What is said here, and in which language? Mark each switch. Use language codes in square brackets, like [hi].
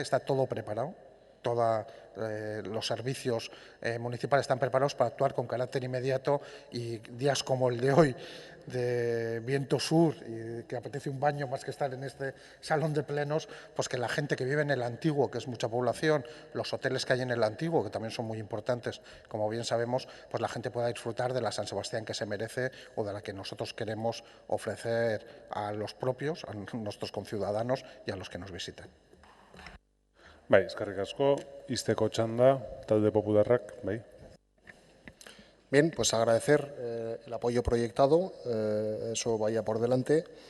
[es] Está todo preparado, todos los servicios municipales están preparados para actuar con carácter inmediato y días como el de hoy, de viento sur y que apetece un baño más que estar en este salón de plenos, pues que la gente que vive en el Antiguo, que es mucha población, los hoteles que hay en el Antiguo, que también son muy importantes, como bien sabemos, pues la gente pueda disfrutar de la San Sebastián que se merece o de la que nosotros queremos ofrecer a los propios, a nuestros conciudadanos y a los que nos visitan. [eu] Bai, eskerrik asko, izteko txanda, talde popularrak, bai. [es] Bien, pues agradecer el apoyo proyectado, eso vaya por delante.